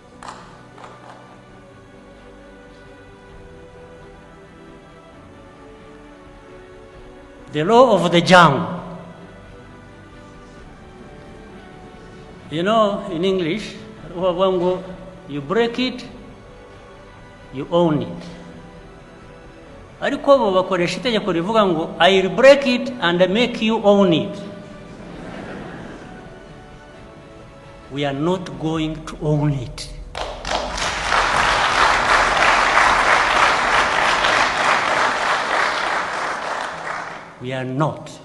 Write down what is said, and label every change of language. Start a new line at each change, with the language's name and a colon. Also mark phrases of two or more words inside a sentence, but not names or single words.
English: The law of the jungle. You know, in English, you break it, you own it.
Rundi: Ariko bo bakoresha itegeko rivuga ngo
English: I'll break it and make you own it. We are not going to own it. We are not.